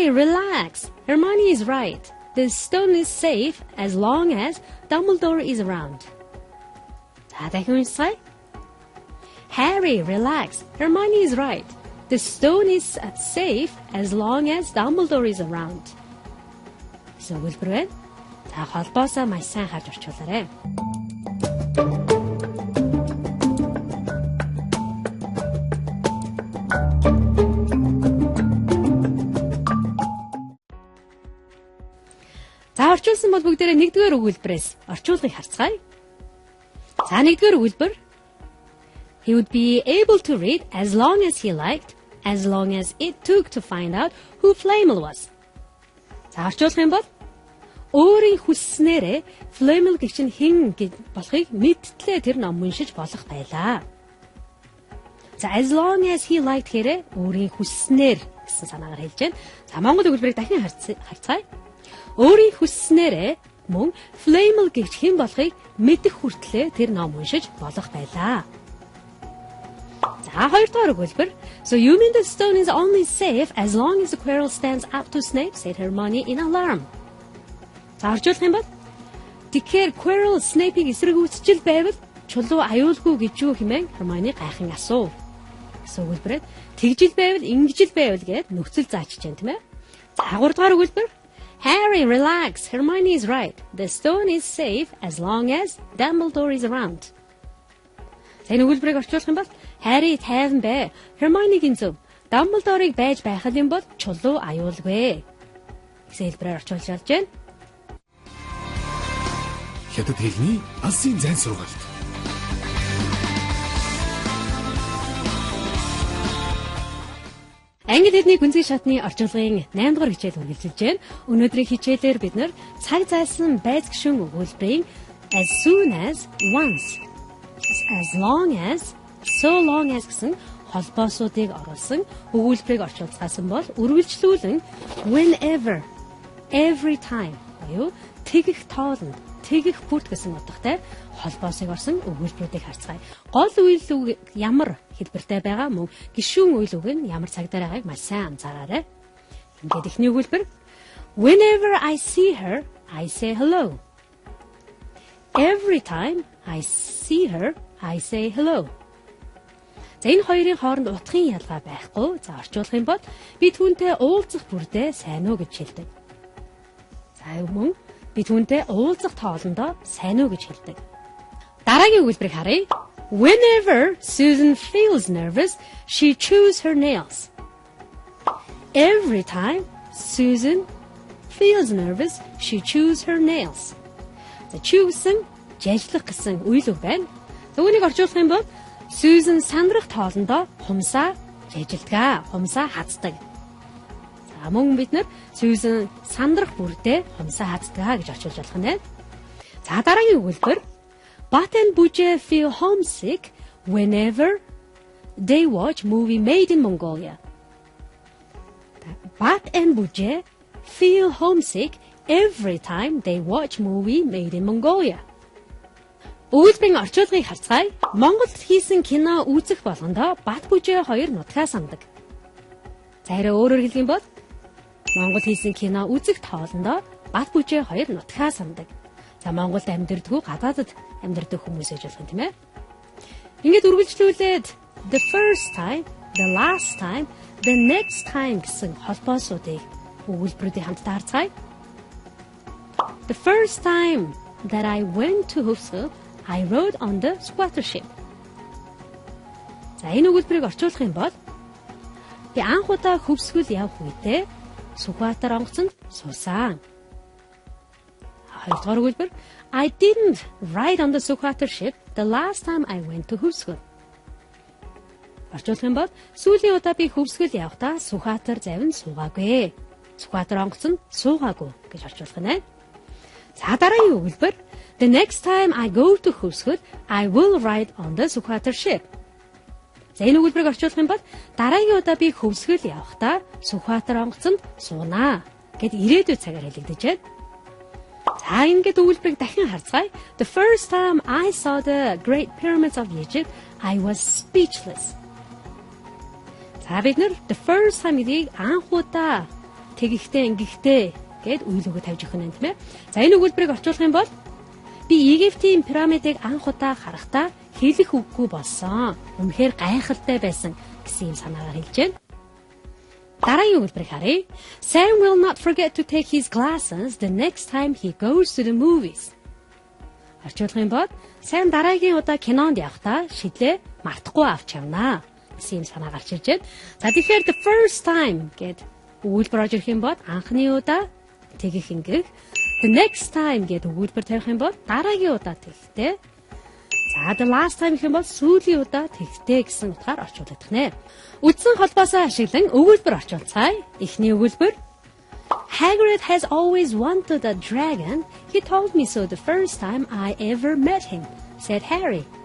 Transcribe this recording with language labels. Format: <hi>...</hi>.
<en>Harry, relax. Hermione is right. The stone is safe as long as Dumbledore is around. 자,</en> <mn>дахин уншицгаая.</mn> <en>Harry, relax. Hermione is right. The stone is safe as long as Dumbledore is around.</en> <mn>гэсэн өгүүлбэр байна. За, холбоосоо маш сайн харж орчуулаарай. За, орчуулсан бол бүгдээрээ нэгдүгээр өгүүлбэрээс орчуулгыг харцгаая. За, нэгдүгээр өгүүлбэр.</mn> <en>He would be able to read as long as he liked, as long as it took to find out who Flamel was.</en> <mn>За, орчуулах юм бол өөрийн хүсснээрээ Flamel гэгч нь хэн болохыг мэдтлээ тэр ном уншиж болох байлаа. За,</mn> <en>as long as he liked</en> <mn>хэрэг өөрийн хүсснээр гэсэн санаагаар хэлж байна. За, монгол өгүүлбэрийг дахин харцгаая. Өөрийн хүсснээрээ мөн Flamel гэгч хэн болохыг мэдэх хүртлээр тэр ном уншиж болох байлаа. За, хоёрдугаар өгүүлбэр.</mn> <en>So you mean the stone is only safe as long as the Quirrell stands up to Snape, said Hermione in alarm.</en> <mn>За, орчуулах юм бол тэгэхээр Quirrell Snape-ийг эсэргүүцчил байвал чулуу аюулгүй гэж юу хэмээн Hermione гайхан асуув. Гэсэн өгүүлбэрээр тэгжил байвал ингэжил байвал гэд нөхцөл заачиж байна, тийм ээ. За, гуравдугаар өгүүлбэр.</mn> <en>Harry, relax. Hermione is right. The stone is safe as long as Dumbledore is around.</en> <mn>Энэ өгүүлбэрийг орчуулах юм бол Harry тайван бай. Hermione-гийн зөв. Dumbledore-ыг байж байхад юм бол чулуу аюулгүй. Гэсэн хэлбэрээр орчуулж болж байна. Хятад хэлний алсын зайн сургаалт. Англи хэлний гүнзгий шатны орчуулгын 8 дугаар хичээл үргэлжилж байна. Өнөөдрийн хичээлээр бид нэр цаг зайлсан байц гишүүн өгүүлбэрийн as soon as, once, as long as, so long as гэсэн холбоосуудыг оруулсан өгүүлбэрийг орчуулсан бол үргэлжлүүлэн whenever, every time буюу тэгэх тоолонд, тэгэх бүрт гэсэн утгатай холбоосыг орсон өгүүлбэрүүдийг харцгаая. Гол үйл үг ямар хэлбэртэй байгаа мөн гишүүн үйл үг нь ямар цагтаар байгааг маш сайн анзаараарай. Ингээд эхний өгүүлбэр</mn> <en>whenever I see her, I say hello. Every time I see her, I say hello.</en> <mn>За, энэ хоёрын хооронд утгын ялгаа байхгүй. За, орчуулах юм бол би түүнтэй уулзах бүрдээ сайн уу гэж хэлдэг. За, мөн би түүнтэй уулзах тоолондоо сайн уу гэж хэлдэг. Дараагийн өгүүлбэрийг харъя.</mn> <en>Whenever Susan feels nervous, she chews her nails. Every time Susan feels nervous, she chews her nails.</en> <mn>За, chew гэсэн жажлах гэсэн үйл үг байна. За, үүнийг орчуулах юм бол Susan сандрах тоолондоо хумсаа жажилдаг, хумсаа хаздаг. За, мөн бид нар Susan сандрах бүрдээ хумсаа хаздаг гэж орчуулж болох юм байна. За, дараагийн өгүүлбэр</mn> <en>Bat and Buje feel homesick whenever they watch movie made in Mongolia. Bat and Buje feel homesick every time they watch movie made in Mongolia.</en> <mn>Өгүүлбэрийн орчуулгыг харцгаая. Монголд хийсэн кино үзэх болгондоо Бат Бүжээ хоёр нутгаа сандаг. За, хэрэг өөрөөр хэлэх юм бол Монголд хийсэн кино үзэх тоолондоо Бат Бүжээ хоёр нутгаа сандаг. За, Монголд амьдардаг, гадаадд амьдардаг хүмүүс гэж болох юм, тийм ээ. Ингээд үргэлжлүүлээд the first time, the last time, the next time гэсэн холбоосуудыг өгүүлбэрүүдийн хамтдаа харцгаая.</mn> <en>The first time that I went to Hufsel, I rode on the squatter ship.</en> <mn>За, энэ өгүүлбэрийг орчуулах юм бол би анх удаа хөвсгөл явах үедээ Сүхбаатар онгоцонд суусан. Хоёрдугаар өгүүлбэр</mn> <en>I didn't ride on the Сүхбаатар ship the last time I went to Hufsel.</en> <mn>Орчуулах юм бол сүүлийн удаа би хөвсгөл явахдаа Сүхбаатар завинд суугаагүй. Сүхбаатар онгоцонд суугаагүй гэж орчуулах нь байна. За, дараагийн өгүүлбэр</mn> <en>The next time I go to Hufsel, I will ride on the Сүхбаатар ship.</en> <mn>За, энэ өгүүлбэрийг орчуулах юм бол дараагийн удаа би хөвсгөл явахдаа Сүхбаатар онгоцонд суунаа гэд ирээдүйн цагаар хэлэгдэж байна. За, ингээд өгүүлбэрийг дахин харцгаая.</mn> <en>The first time I saw the Great Pyramids of Egypt, I was speechless.</en> <mn>За, бид нэр the first time гэдгийг анх удаа тэгэхтэй ингэхтэй гэд үйл өгөө тавьж өгөх нь тийм ээ. За энэ өгүүлбэрийг орчуулах юм бол би Египтийн пирамидыг анх удаа харахтаа хэлэх үггүй болсон. Үнэхээр гайхалтай байсан гэсэн юм санаагаар хэлж байна. Дараагийн өгүүлбэрийг харъя.</mn> <en>Sam will not forget to take his glasses the next time he goes to the movies.</en> <mn>Орчуулгын юм бол Sam дараагийн удаа кинонд явахдаа шидлээ мартахгүй авч явнаа гэсэн юм санаа гарч ирж байна. За тэгэхээр the first time гэд өгүүлбэр орж ирэх юм бол анхны удаа тэгэх ингэх. The next time гэд өгүүлбэр тавих юм бол дараагийн удаа тэгхтэй. За the last time гэх юм бол сүүлийн удаа тэгхтэй гэсэн утгаар орчуулдаг нэ. Үдсэн холбоосоо ашиглан өгүүлбэр орчуулцгаая. Эхний өгүүлбэр</mn> <en>Hagrid has always wanted a dragon. He told me so the first time I ever met him, said Harry.</en>